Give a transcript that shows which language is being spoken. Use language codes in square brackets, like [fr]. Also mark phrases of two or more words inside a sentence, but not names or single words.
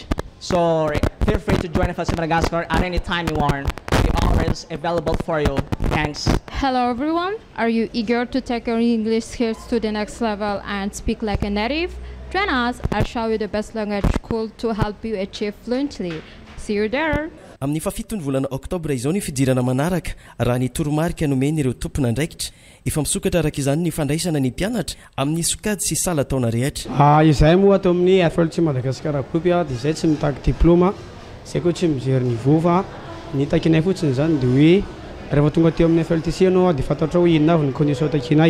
[en] So feel free to join FLTC Madagascar at any time you want. We're always available for you. Thanks. Hello everyone. Are you eager to take your English skills to the next level and speak like a native? Join us. I'll show you the best language school to help you achieve fluently. See you there. [mg] Amin'ny fafitony volana oktobra izao ny fidirana manaraka raha ny toromarika nomeny ireo tompona andraikitra efa misokatra araka izany ny fandraisana ny mpianatra amin'ny sokady sy sala taona rehetra. Izay moa atao amin'ny FLTC Madagascar group dia izay tsy mitaky diplôma izay koa tsy mijery niveau fa ny takinay fotsiny zany dia hoe rehefa tonga teo amin'ny FLTC anao dia fantatra hoe inona avy ny condition takinay.